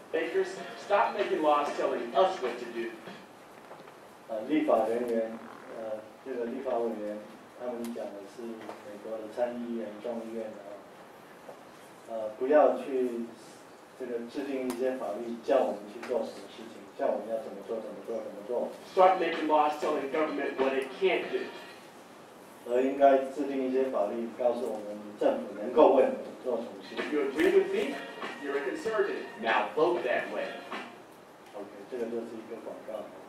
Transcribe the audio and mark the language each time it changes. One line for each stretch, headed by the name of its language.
English: Makers, stop making laws telling us what to do.
Chinese: 立法人员，这个立法委员，他们讲的是美国的参议院、众议院不要去这个制定一些法律，叫我们去做什么事情，叫我们要怎么做，怎么做，怎么做。
English: Start making laws telling government what it can't do.
Chinese: 而应该制定一些法律，告诉我们政府能够为我们做什么事情。
English: If you agree with me, you're a conservative. Now vote that way.
Chinese: OK， 这个就是一个广告。